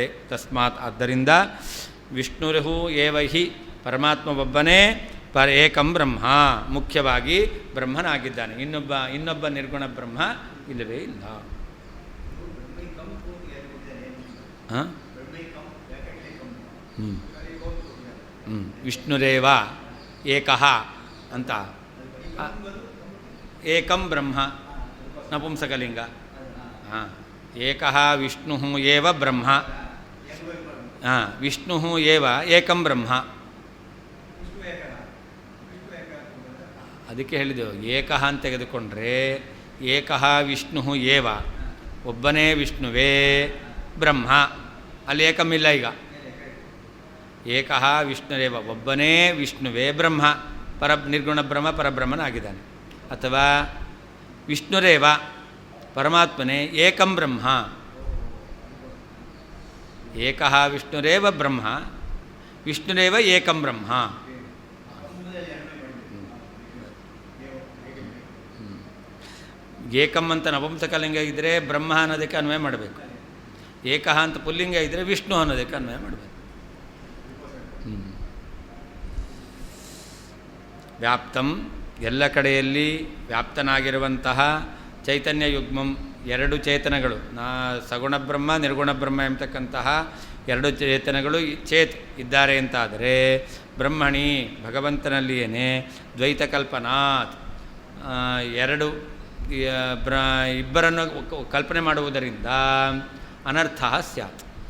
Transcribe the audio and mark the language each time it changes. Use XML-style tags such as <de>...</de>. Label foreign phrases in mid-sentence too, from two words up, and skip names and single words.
<sa>ತಸ್ಮಾತ್,</sa> <kn>ಆದ್ದರಿಂದ</kn> <sa>ವಿಷ್ಣುರಹು ಏವ ಹಿ,</sa> <kn>ಪರಮಾತ್ಮ ಒಬ್ಬನೇ</kn> <sa>ಏಕಂ ಬ್ರಹ್ಮ,</sa> <kn>ಮುಖ್ಯವಾಗಿ ಬ್ರಹ್ಮನಾಗಿದ್ದಾನೆ. ಇನ್ನೊಬ್ಬ ನಿರ್ಗುಣ ಬ್ರಹ್ಮ ಇಲ್ಲವೇ ಇಲ್ಲ.</kn> <sa>ವಿಷ್ಣುರೇವ ಏಕಃ</sa> <kn>ಅಂತ,</kn> <sa>ಏಕಂ ಬ್ರಹ್ಮ</sa> <kn>ನಪುಂಸಕಲಿಂಗ.</kn> <sa>ಏಕಃ ವಿಷ್ಣು ಏವ ಬ್ರಹ್ಮ. ವಿಷ್ಣು ಏವ ಏಕಂ ಬ್ರಹ್ಮ.</sa> <kn>ಅದಕ್ಕೆ ಹೇಳಿದೆವು, ಏಕಃ ಅಂತ ತೆಗೆದುಕೊಂಡ್ರೆ</kn> <sa>ಏಕಃ ವಿಷ್ಣು ಏವ,</sa> <kn>ಒಬ್ಬನೇ ವಿಷ್ಣುವೇ ಬ್ರಹ್ಮ. ಅಲ್ಲಿ ಏಕಮಿಲ್ಲ. ಈಗ</kn> <sa>ಏಕಃ ವಿಷ್ಣುರೇವ,</sa> <kn>ಒಬ್ಬನೇ ವಿಷ್ಣುವೇ ಬ್ರಹ್ಮ, ನಿರ್ಗುಣ ಬ್ರಹ್ಮ ಪರಬ್ರಹ್ಮನಾಗಿದ್ದಾನೆ. ಅಥವಾ ವಿಷ್ಣುರೇವ, ಪರಮಾತ್ಮನೇ</kn> <sa>ಏಕಂ ಬ್ರಹ್ಮ. ಏಕಃ ವಿಷ್ಣುರೇವ ಬ್ರಹ್ಮ, ವಿಷ್ಣುರೇವ ಏಕಂ ಬ್ರಹ್ಮ.</sa> <kn>ಏಕಂ ಅಂತ ನಪುಂಸಕಲಿಂಗ ಇದ್ದರೆ ಬ್ರಹ್ಮ ಅನ್ನೋದಕ್ಕೆ ಅನ್ವಯ ಮಾಡಬೇಕು. ಏಕಃ ಅಂತ ಪುಲ್ಲಿಂಗ ಇದ್ದರೆ ವಿಷ್ಣು ಅನ್ನೋದಕ್ಕೆ ಅನ್ವಯ ಮಾಡಬೇಕು. ವ್ಯಾಪ್ತಂ, ಎಲ್ಲ ಕಡೆಯಲ್ಲಿ ವ್ಯಾಪ್ತನಾಗಿರುವಂತಹ ಚೈತನ್ಯ ಯುಗ್ಮಂ, ಎರಡು ಚೇತನಗಳು, ಸಗುಣ ಬ್ರಹ್ಮ ನಿರ್ಗುಣ ಬ್ರಹ್ಮ ಎಂಬತಕ್ಕಂತಹ ಎರಡು ಚೇತನಗಳು ಚೇತ್ ಇದ್ದಾರೆ ಅಂತಾದರೆ,</kn> <sa>ಬ್ರಹ್ಮಣಿ</sa> <kn>ಭಗವಂತನಲ್ಲಿಯೇ</kn> <sa>ದ್ವೈತ ಕಲ್ಪನಾತ್,</sa> <kn>ಎರಡು ಇಬ್ಬರನ್ನು ಕಲ್ಪನೆ ಮಾಡುವುದರಿಂದ</kn> <sa>ಅನರ್ಥ ಸ್ಯಾತ್.</sa>